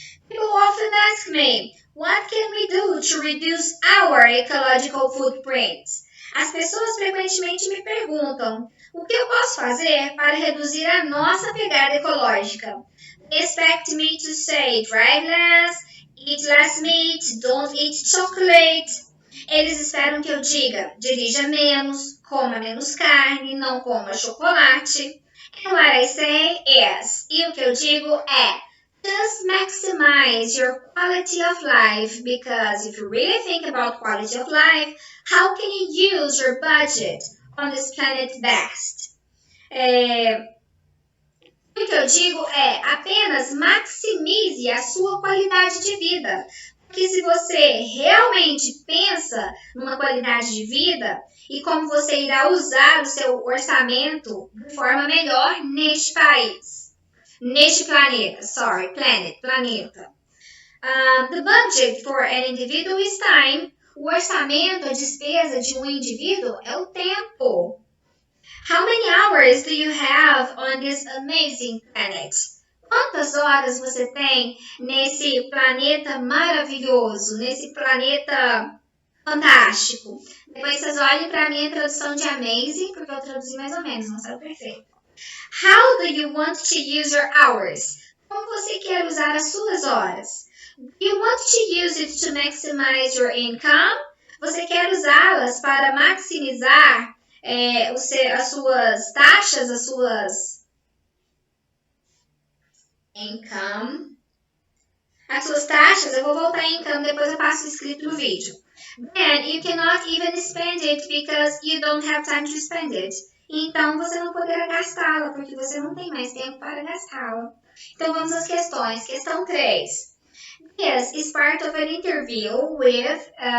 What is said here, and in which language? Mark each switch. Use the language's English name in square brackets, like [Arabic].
[English] People often ask me, what can we do to reduce our ecological footprint? [Portuguese] As pessoas frequentemente me perguntam, o que eu posso fazer para reduzir a nossa pegada ecológica? [English] They expect me to say, drive less, eat less meat, don't eat chocolate. [Portuguese] Eles esperam que eu diga, dirija menos, coma menos carne, não coma chocolate. [English] And what I say is, [Portuguese] e o que eu digo é, [English] just maximize your quality of life, because if you really think about quality of life, how can you use your budget on this planet best? [Portuguese] O que eu digo é, apenas maximize a sua qualidade de vida. Porque se você realmente pensa numa qualidade de vida e como você irá usar o seu orçamento de forma melhor neste país, neste planeta, planeta. [English] The budget for an individual is time. [Portuguese] O orçamento, a despesa de um indivíduo é o tempo. [English] How many hours do you have on this amazing planet? [Portuguese] Quantas horas você tem nesse planeta maravilhoso, nesse planeta fantástico? Depois vocês olhem para a minha tradução de amazing, porque eu traduzi mais ou menos, não saiu perfeito. [English] How do you want to use your hours? [Portuguese] Como você quer usar as suas horas? [English] Do you want to use it to maximize your income? [Portuguese] Você quer usá-las para maximizar as suas taxas, as suas income. As suas taxas, eu vou voltar em income, depois eu passo escrito no vídeo. [English] Then you cannot even spend it because you don't have time to spend it. [Portuguese] Então você não poderá gastá-la, porque você não tem mais tempo para gastá-la. Então vamos às questões. Questão 3. [English] This is part of an interview with